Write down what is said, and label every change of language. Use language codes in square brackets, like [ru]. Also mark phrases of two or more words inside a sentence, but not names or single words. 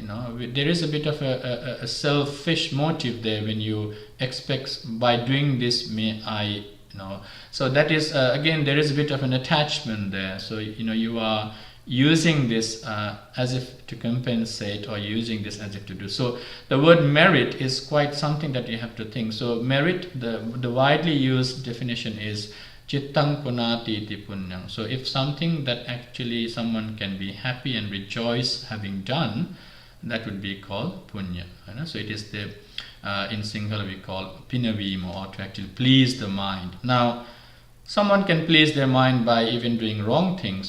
[en] There is a bit of a selfish motive there when you expect, by doing this may I, so that is again, there is a bit of an attachment there. So you are using this as if to compensate, or using this as if to do. So the word merit is quite something that you have to think. So merit, the widely used definition is [sa] चित्तं पुनाति इति पुण्यम्. [en] So if something that actually someone can be happy and rejoice having done, that would be called punya. So it is the in Sinhala we call pinavima, or to actually please the mind. Now, someone can please their mind by even doing wrong things.